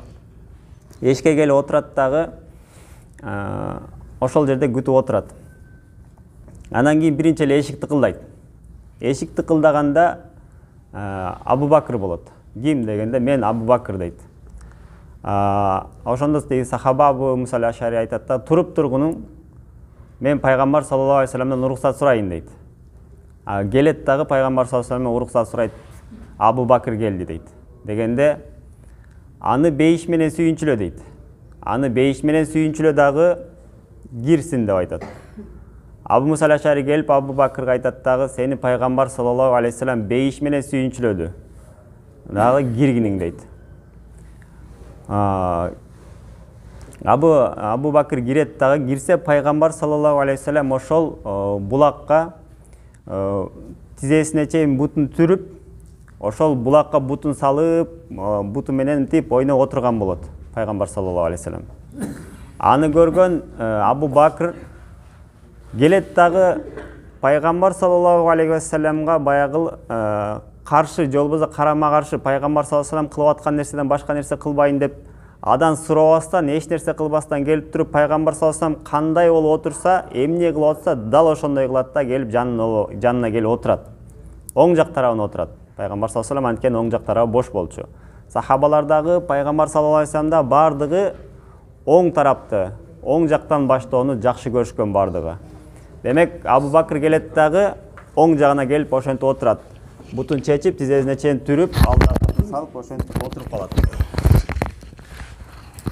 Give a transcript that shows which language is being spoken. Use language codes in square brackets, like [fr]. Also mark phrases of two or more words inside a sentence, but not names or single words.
[ky] Эшикке келип отурат дагы, ошол жерде күтүп отурат. Анан кийин биринчи эле эшик тыкылдайт. Эшик тыкылдаганда Абу Бакыр болот. Ким дегенде, мен Абу Бакыр дейт. Ошондо сахаба Абу Муса аль-Ашари айтат да, туруп тургунуң, мен пайгамбар [ar] صلى الله عليه وسلم [ky] уруксат сурайын дейт. Келет дагы пайгамбар [ar] صلى الله عليه وسلم [ky] уруксат сурайт, Абу Бакыр келди дейт. Дегенде, аны бейиш менен сүйүнчүлө дейт. Аны бейиш менен сүйүнчүлө дагы кирсин деп айтат. Абу Муса аль-Ашари келип Абу Бакырга айтат дагы, сени пайгамбар [ar] صلى الله عليه وسلم [ky] бейиш менен сүйүнчүлөдү. Дагы киргиниң дейт. Абу Бакыр кирет дагы, кирсе пайгамбар [ar] صلى الله عليه وسلم [ky] ошол булакка тизесине чейин бутун түрүп, ошол булакка бутун салып, буту менен тип ойноп отурган болот пайгамбар [ar] صلى الله عليه وسلم. [ky] Аны көргөн Абу Бакыр келет дагы пайгамбар [ar] صلى الله عليه وسلم [ky] баягы каршы, же болбосо карама каршы пайгамбар [ar] صلى الله عليه وسلم [ky] кылып аткан нерседен башка нерсе кылбайын деп адан сурабастан, эч нерсе кылбастан келип туруп пайгамбар [ar] صلى الله عليه وسلم [ky] кандай болуп отурса, эмне кылып атса, дал ошондой кылат да, келип жанына келип отурат. Оң жак тарабына отурат. Пайгамбар [ar] صلى الله عليه وسلم [ky] анткени оң жак тарабы бош болчу. Сахабалардагы пайгамбар [ar] صلى الله عليه وسلم [ky] бардыгы оң тарапты, оң жактан баштоону жакшы көрүшкөн бардыгы. Демек, Абу Бакыр келет дагы оң жагына келип ошентип отурат. Бутун чечип, тизесине чейин түрүп, алдына салып ошентип отуруп калат.